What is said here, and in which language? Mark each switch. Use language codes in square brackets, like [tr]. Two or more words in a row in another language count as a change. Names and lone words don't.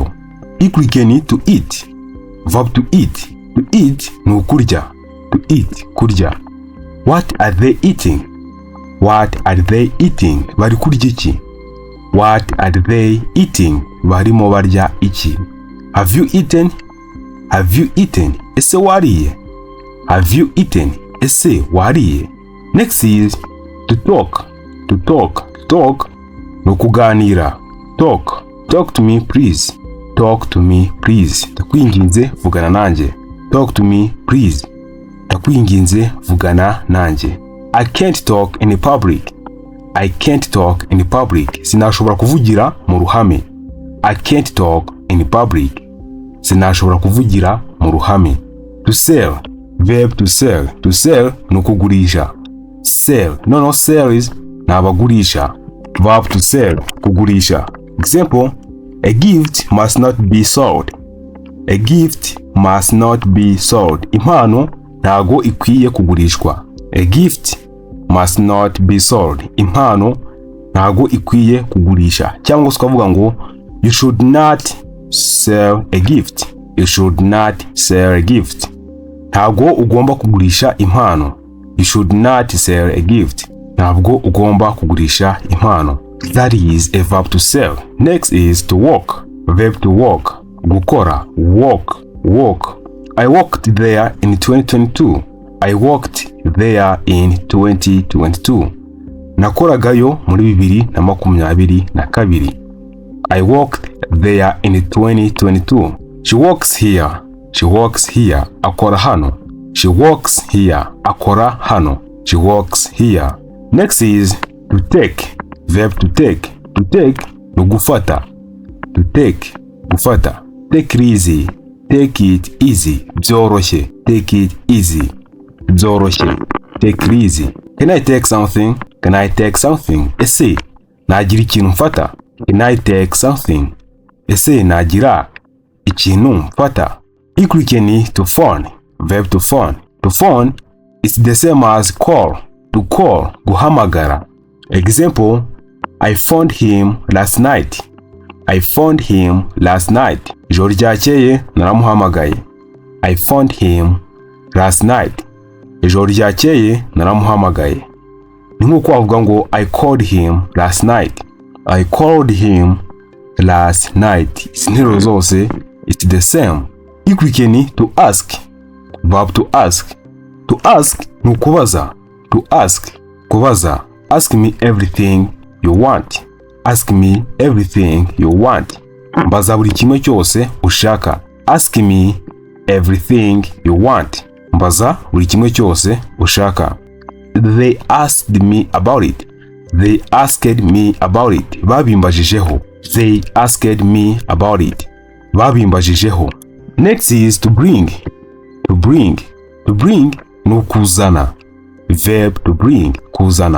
[en] Ikurikiranye to eat. Verb to eat. To eat [rw] ni ukurya. [en] To eat, kurya. What are they eating? What are they eating? [rw] Bari kurya iki? [en] What are they eating? [rw] Barimo barya iki? [en] Have you eaten? Have you eaten? [rw] Ese wariye? [en] Have you eaten? [rw] Ese wariye? [en] Next is to talk. To talk. To talk [rw] no kuganira. [en] Talk. Talk to me please. Talk to me please. [rw] Ndakwinginze vugana nanjye. [en] Talk to me please. [rw] Ndakwinginze vugana nanjye. [en] I can't talk in public. I can't talk in public. [rw] Sinashobora kuvugira mu ruhame. [en] I can't talk in public. [rw] Sinashobora kuvugira mu ruhame. [en] To sell. Verb to sell. To sell [rw] no kugurisha. [en] Sell. No sales [rw] ni abagurisha. [en] Verb to sell, kugurisha. Example, a gift must not be sold. A gift must not be sold. [rw] Impano ntago ikwiye kugurishwa. [en] A gift must not be sold. [rw] Impano ntago ikwiye kugurisha. Cyangwa ukavuga ngo [en] you should not sell a gift. You should not sell a gift. [rw] Ntago ugomba kugurisha impano. [en] You should not sell a gift. [rw] Ntabwo ugomba kugurisha impano. [en] That is a verb to sell. Next is to walk. Verb to walk. Gukora. Walk. Walk. I walked there in 2022. I walked there in 2022. [rw] Nakoragayo muri 2022. [en] I walked there in 2022. She walks here. She walks here. [rw] Akora hano. [en] She walks here. [rw] Akora hano. [en] She walks here. Next is to take. Verb to take. To take [rw] no gufata. [en] To take. Gufata. Take it easy. Take it easy. Byoroshye. Take it easy. Byoroshye. Take it easy. Can I take something? Can I take something? [rw] Ese nagira ikintu mfata? [en] Can I take something? [rw] Ese nagira ikintu mfata? [en] Ikurikiranye to phone. Verb to phone. To phone is the same as call. To call, guhamagara. Example, I phoned him last night. I phoned him last night. [rw] Ijoro ryakeye naramuhamagaye. [en] I phoned him last night. [rw] Ijoro ryakeye naramuhamagaye. Ni nkuko wavuga ngo [en] I called him last night. I called him last night. [rw] Izinteruro zose [en] it's the same. Ikurikiranye to ask. Verb to ask. To ask [rw] ni ukubaza. [en] To ask, kubaza. Ask me everything you want. Ask me everything you want. [rw] Mbaza buri kimwe cyose ushaka. [en] Ask me everything you want. [rw] Mbaza buri kimwe cyose ushaka. [en] They asked me about it. They asked me about it. Babimbajijeho. They asked me about it. Babimbajijeho. Next is to bring. To bring. To bring [rw] no kuzana. [en] Verb to bring, kuzana.